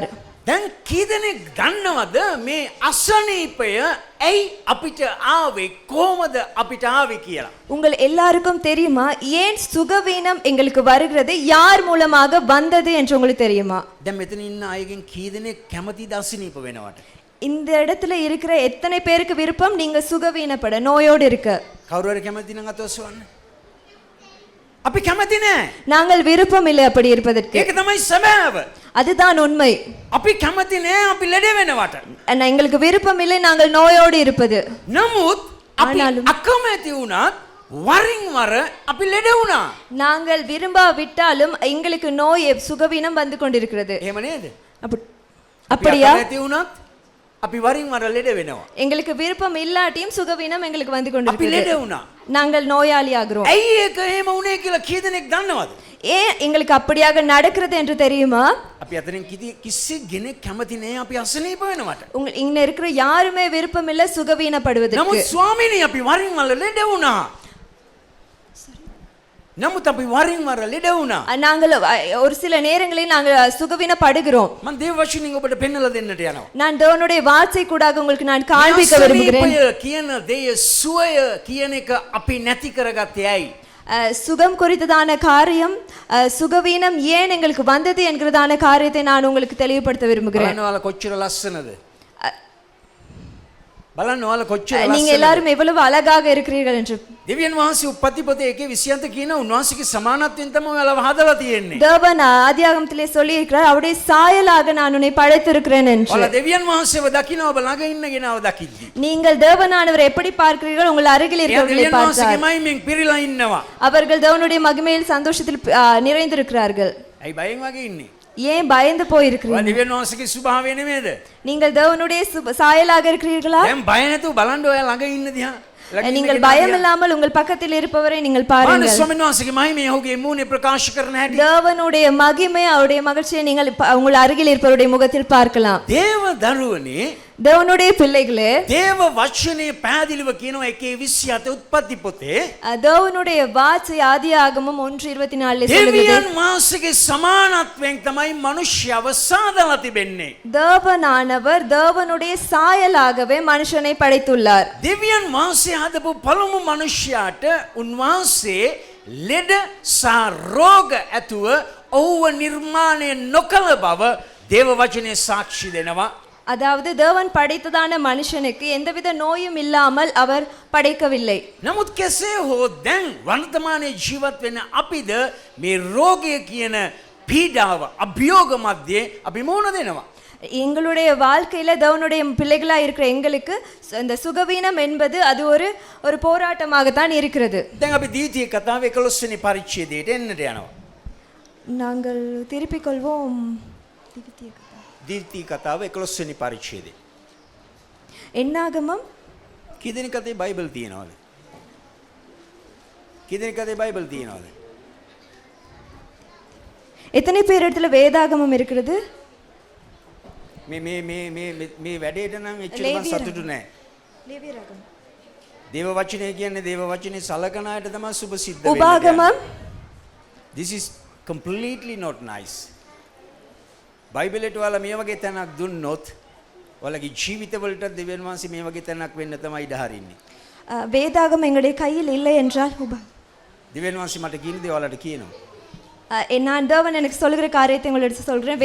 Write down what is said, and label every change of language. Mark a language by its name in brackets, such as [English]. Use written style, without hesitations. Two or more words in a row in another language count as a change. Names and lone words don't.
[Sinhala] දැන් කී දෙනෙක් දන්නවද මේ අසනීපය ඇයි අපිට ආවේ කොහොමද අපිට ආවේ කියලා? [Tamil] உங்கள் எல்லாருக்கும் தெரியுமா ஏன் சுகவீனம் எங்களுக்கு வருகிறது, யார் மூலமாக வந்தது என்று உங்களுக்கு தெரியுமா? [Sinhala] දැන් මෙතන ඉන්න අයගෙන් කී දෙනෙක් කැමතිද අසනීප වෙනවට? [Tamil] இந்த இடத்துல இருக்கிற எத்தனை பேருக்கு விருப்பம் நீங்க சுகவீனப்பட, நோயோடு இருக்க? [Sinhala] කවුරු හරි කැමති නම් අත ඔසවන්න. අපි කැමති නෑ. [Tamil] நாங்கள் விருப்பம் இல்லை அப்படி இருப்பதற்கு. [Sinhala] ඒක තමයි සැබෑව. [Tamil] அதுதான் உண்மை. [Sinhala] අපි කැමති නෑ අපි ලෙඩ වෙනවට. [Tamil] எங்களுக்கு விருப்பம் இல்லை நாங்கள் நோயோடு இருப்பது. [Sinhala] නමුත් අපි ආනාලු. අකමැති වුණත් වරින් වර අපි ලෙඩ වුණා. [Tamil] நாங்கள் விரும்பாவிட்டாலும் எங்களுக்கு நோய் சுகவீனம் வந்து கொண்டிருக்கிறது. [Sinhala] එහෙම නේද? [Tamil] அப்படியா? [Sinhala] අපි අකමැති වුණත් අපි වරින් වර ලෙඩ වෙනවා. [Tamil] எங்களுக்கு விருப்பம் இல்லாட்டியும் சுகவீனம் எங்களுக்கு வந்து [Sinhala] අපි [Tamil] கொண்டிருக்கிறது. [Sinhala] ලෙඩ වුණා. [Tamil] நாங்கள் நோயாளி ஆகிறோம். [Sinhala] ඇයි ඒක එහෙම වුණේ කියලා කී දෙනෙක් දන්නවද? [Tamil] ஏன் எங்களுக்கு அப்படியாக நடக்கிறது என்று தெரியுமா? [Sinhala] අපි අතරින් කිසි කෙනෙක් කැමති නෑ අපි අසනීප වෙනවට. [Tamil] இங்க இருக்கிற யாருமே விருப்பம் இல்ல சுகவீனப்படுவதற்கு. [Sinhala] නමුත් ස්වාමීනි අපි වරින් වර ලෙඩ වුණා. නමුත් අපි වරින් වර ලෙඩ වුණා. [Tamil] நாங்கள் ஒரு சில நேரங்களில் நாங்கள் சுகவீனப்படுகிறோம். [Sinhala] මම දේව වචනින් ඔබට පෙන්වලා දෙන්නට යනවා. [Tamil] நான் தேவனுடைய வார்த்தை கூடாக உங்களுக்கு நான் காண்பிக்க விரும்புகிறேன். [Sinhala] කියන දේ සුවය කියන එක අපි නැති කරගත්තේ ඇයි? [Tamil] சுகம் குறித்ததான காரியம் சுகவீனம் ஏன் எங்களுக்கு வந்தது என்கிறதான காரியத்தை நான் உங்களுக்கு தெளிவுபடுத்த விரும்புகிறேன். [Sinhala] බලන්න ඔයාලා කොච්චර ලස්සනද? බලන්න ඔයාලා කොච්චර [Tamil] நீங்க [Sinhala] ලස්සනද? [Tamil] எல்லாரும் எவ்வளவு அழகாக இருக்கிறீர்கள் என்று. [Sinhala] දෙවියන් වහන්සේ උප්පත්ති පොතේ 1:27 කියන උන්වහන්සේගේ සමානත්වයෙන් තමයි ඔයාලා හදලා තියෙන්නේ. [Tamil] தேவன் ஆதியாகமத்திலே சொல்லி இருக்கிறார் அவருடைய சாயலாக நான் உன்னை படைத்திருக்கிறேன் என்று. [Sinhala] ඔයාලා දෙවියන් වහන්සේව දකින්න ඔබ ළඟ ඉන්න කෙනාව දකිද්දි. [Tamil] நீங்கள் தேவனானவரை எப்படி பார்க்கிறீர்கள் உங்கள் அருகில் இருக்கிறவர்களை [Sinhala] දෙවියන් [Tamil] பார்த்தால் [Sinhala] වහන්සේගේ මහිමෙන් පිරීලා ඉන්නවා. [Tamil] அவர்கள் தேவனுடைய மகிமையில் சந்தோஷத்தில் நிறைந்திருக்கிறார்கள். [Sinhala] ඇයි බයෙන් වගේ ඉන්නේ? [Tamil] ஏன் பயந்து போயிருக்கிறீர்கள்? [Sinhala] ඔයා දෙවියන් වහන්සේගේ ස්වභාවය නෙමෙයිද? [Tamil] நீங்கள் தேவனுடைய சாயலாக இருக்கிறீர்களா? [Sinhala] දැන් බය නැතුව බලන්න ඔයා ළඟ ඉන්න දිහා. [Tamil] நீங்கள் பயம் இல்லாமல் உங்கள் பக்கத்தில் இருப்பவரை நீங்கள் பாருங்கள். [Sinhala] ස්වාමීන් වහන්සේගේ මහිමය ඔහුගේ මූණේ ප්‍රකාශ කරන හැටි. [Tamil] தேவனுடைய மகிமை அவருடைய மகிழ்ச்சியை நீங்கள் உங்கள் அருகில் இருப்பவருடைய முகத்தில் பார்க்கலாம். [Sinhala] දේව දරුවනේ [Tamil] தேவனுடைய பிள்ளைகளே [Sinhala] දේව වචනේ පැහැදිලිව කියනවා 1:27 උත්පත්ති පොතේ [Tamil] தேவனுடைய வார்த்தை ஆதியாகமம் 1:24 சொல்லுகிறது. [Sinhala] දෙවියන් වහන්සේගේ සමානත්වයෙන් තමයි මනුෂ්‍යව සාදලා තිබෙන්නේ. [Tamil] தேவனானவர் தேவனுடைய சாயலாகவே மனுஷனை படைத்துள்ளார். [Sinhala] දෙවියන් වහන්සේ හදපු පළමු මනුෂ්‍යයාට උන්වහන්සේ ලෙඩ සහ රෝග ඇතුව ඔහුව නිර්මාණය නොකළ බව දේව වචනේ සාක්ෂි දෙනවා. [Tamil] அதாவது தேவன் படைத்ததான மனுஷனுக்கு எந்தவித நோயும் இல்லாமல் அவர் படைக்கவில்லை. [Sinhala] නමුත් කෙසේ හෝ දැන් වර්තමානයේ ජීවත් වෙන අපිද මේ රෝගය කියන පීඩාව අභියෝග මැද්දේ අපි මුහුණ දෙනවා. [Tamil] எங்களுடைய வாழ்க்கையில தேவனுடைய பிள்ளைகளா இருக்கிற எங்களுக்கு இந்த சுகவீனம் என்பது அது ஒரு போராட்டமாகத்தான் இருக்கிறது. [Sinhala] දැන් අපි දීතිය කතාවේ 11 වෙනි පරිච්ඡේදයට එන්නට යනවා. [Tamil] நாங்கள் திருப்பிக் கொள்வோம். [Sinhala] දීතිය කතාව 11 වෙනි පරිච්ඡේදය. [Tamil] என்னாகமம் [Sinhala] කී දෙනෙක් අතේ බයිබල් තියෙනවද? කී දෙනෙක් අතේ බයිබල් තියෙනවද? [Tamil] எத்தனை பேர் இடத்துல வேதாகமம் இருக்கிறது? [Sinhala] මේ වැඩේට නම් එච්චර මම සතුටු නෑ. [Tamil] லேவியராகமம். [Sinhala] දේව වචනේ කියන්නේ දේව වචනේ සලකන අයට තමයි සුබ සිද්ධ වෙන්නේ. [Tamil] உபாகமம். [English] This is completely not nice. [Sinhala] බයිබලෙට ඔයාලා මේ වගේ තැනක් දුන්නොත් ඔයාලගේ ජීවිතවලට දෙවියන් වහන්සේ මේ වගේ තැනක් වෙන්න තමයි ඉඩ හරින්නේ. [Tamil] வேதாகமம் எங்களுடைய கையில் இல்லை என்றால் [Sinhala] දෙවියන් වහන්සේ මට කියන දේ ඔයාලට කියනවා. [Tamil] நான் தேவன் எனக்கு சொல்லுகிற காரியத்தை உங்களுக்கு சொல்றேன்.